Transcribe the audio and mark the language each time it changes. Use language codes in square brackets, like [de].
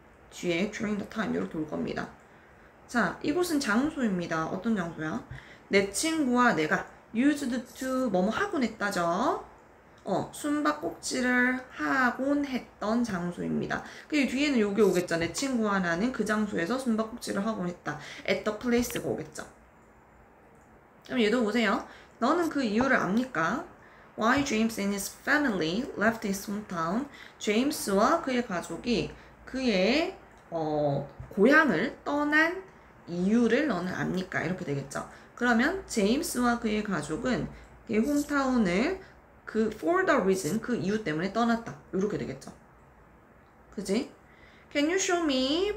[ko] 뒤에 during the time 이렇게 올 겁니다. 자, 이곳은 장소입니다. 어떤 장소야? 내 친구와 내가 used to 뭐뭐 하곤 했다죠. 숨바꼭질을 하곤 했던 장소입니다. 그 뒤에는 요게 오겠죠. 내 친구와 나는 그 장소에서 숨바꼭질을 하곤 했다. at the place가 오겠죠. 그럼 얘도 보세요. 너는 그 이유를 압니까? [en] Why James and his family left his hometown. [ko] 제임스와 그의 가족이 그의 고향을 떠난 이유를 너는 압니까? 이렇게 되겠죠. 그러면 제임스와 그의 가족은 그의 홈타운을 [en] for the reason, [ko] 그 이유 때문에 떠났다. 이렇게 되겠죠. 그지? [en] Can you show me?